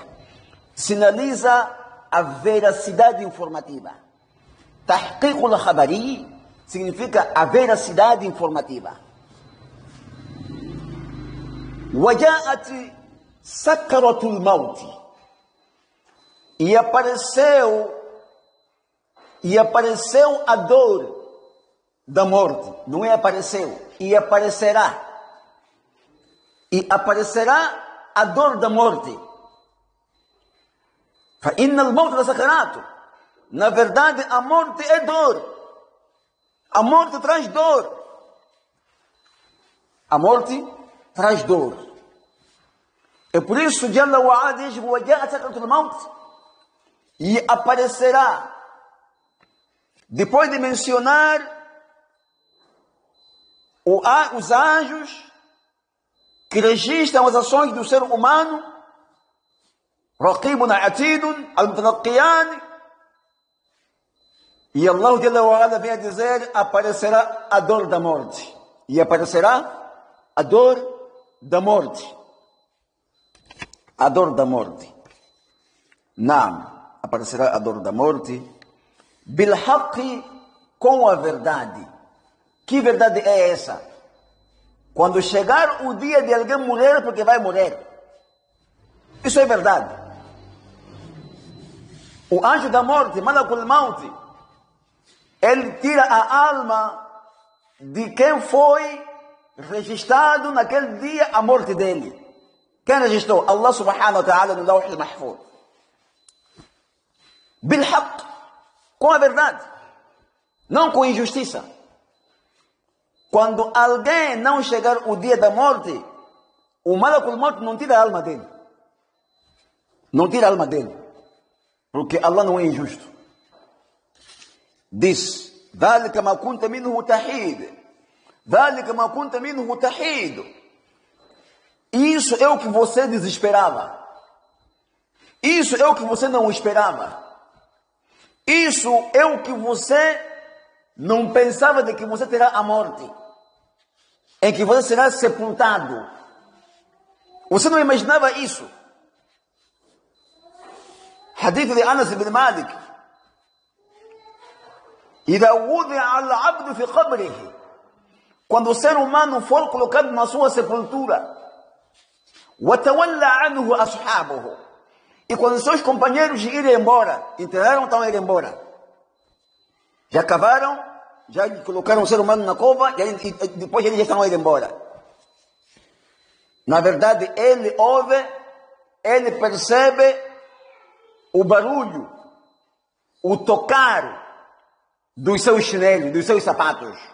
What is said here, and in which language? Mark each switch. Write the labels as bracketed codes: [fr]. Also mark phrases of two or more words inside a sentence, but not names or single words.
[pt] Sinaliza a veracidade informativa. [ar] تحقيق الخبر [pt] significa a veracidade informativa. [ar] وجاءت سكرة الموت. [pt] E apareceu a dor da morte. Não é apareceu, e aparecerá. E aparecerá a dor da morte. [ar] فإن الموت لسكرات. [pt] Na verdade, a morte é dor. A morte traz dor. A morte traz dor. É por isso, [ar] جل وعلا diz, وَجَاءَ سَكْرَةُ الْمَوْتِ. [pt] E aparecerá. Depois de mencionar os anjos que registram as ações do ser humano, [ar] رقيب عتيد المتلقيان, [pt] e [ar] الله جل وعلا [pt] vem a dizer, aparecerá a dor da morte. E aparecerá a dor da morte. A dor da morte. Naam, aparecerá a dor da morte. Bilhaqi, com a verdade. Que verdade é essa? Quando chegar o dia de alguém morrer, porque vai morrer. Isso é verdade. O anjo da morte, [ar] ملك الموت, [pt] ele tira a alma de quem foi registrado naquele dia a morte dele. Quem registrou? [ar] الله سبحانه وتعالى [pt] no Lawh al-Mahfuz. Bilhaq, com a verdade, não com injustiça. Quando alguém não chegar o dia da morte, o [ar] ملك الموت [pt] não tira a alma dele. Não tira a alma dele. Porque Allah não é injusto. Diz, [ar] ذَلِكَ مَا كُنْتَ مِنْهُ تَحِيدٌ. ذَلِكَ مَا كُنْتَ مِنْهُ تَحِيدٌ. [pt] Isso é o que você desesperava. Isso é o que você não esperava. Isso é o que você não pensava de que você terá a morte. Em que você será sepultado. Você não imaginava isso. Hadith de Anas ibn Malik. [ar] إذا وضع العبد في قبره. [pt] Quando o ser humano for colocado na sua sepultura. [ar] وتولى عنه أصحابه. [pt] E quando seus companheiros irem embora, enterraram, estão a ir embora. Já cavaram, já colocaram o ser humano na cova, e depois eles já estão a ir embora. Na verdade, ele ouve, ele percebe o barulho, o tocar dos seus chinelos, dos seus sapatos.